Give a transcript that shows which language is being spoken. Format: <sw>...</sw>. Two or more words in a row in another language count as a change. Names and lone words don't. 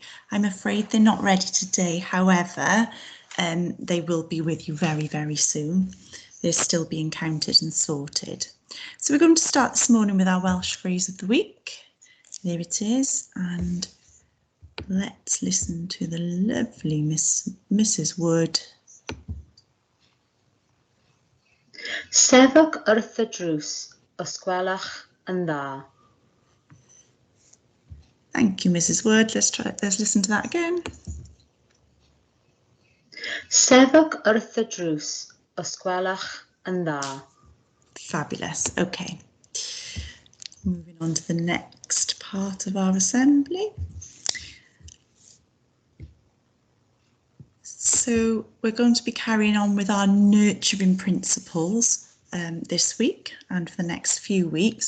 <en>I'm afraid they're not ready today, however, they will be with you very, very soon. They're still being counted and sorted. So we're going to start this morning with our Welsh phrase of the week. There it is, and let's listen to the lovely Mrs. Wood.</en> <cy>Sefyll wrth y drws, os gwelwch yn dda.</cy> <en>Thank you, Mrs. Wood. Let's listen to that again.</en> <cy>Sefyll wrth y drws, os gwelwch yn dda.</cy> <en>Fabulous. Okay. Moving on to the next part of our assembly. So we're going to be carrying on with our nurturing principles this week and for the next few weeks.</en>